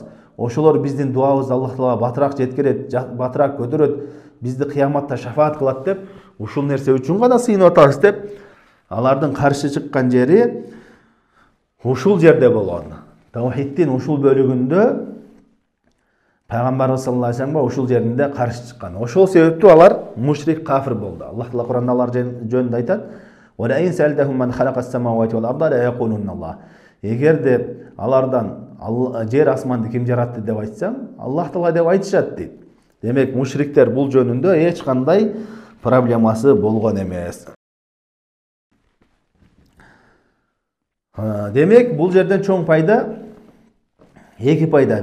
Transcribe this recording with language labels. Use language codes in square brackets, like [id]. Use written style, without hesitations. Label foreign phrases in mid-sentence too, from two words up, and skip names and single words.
[ky] Ошолор биздин дуабызды Аллах Таала батыраак жеткирет, батыраак көтөрөт, бизди кыяматта шафаат кылат деп, ушул нерсе үчүн гана сыйынып атабыз деп, алардын каршы чыккан жери ушул жерде болгон. Таухиддин ушул бөлүгүндө Пайгамбарыбыз [ar] صلى الله عليه وسلم [ky] ушул жеринде каршы чыккан. Ошол себептүү алар мушрик кафир болду. Аллах Таала Куранда алар жөнүндө айтат: [ar] "وإن سألتهم من خلق السماوات والأرض ليقولن الله." [ky] Эгерде алардан жер асманды ким жаратты деп айтсаң, Аллах Таала деп айтышат дейт. Демек, мушриктер бул жөнүндө эч кандай проблемасы болгон эмес. Демек, бул жерден чоң пайда эки пайда.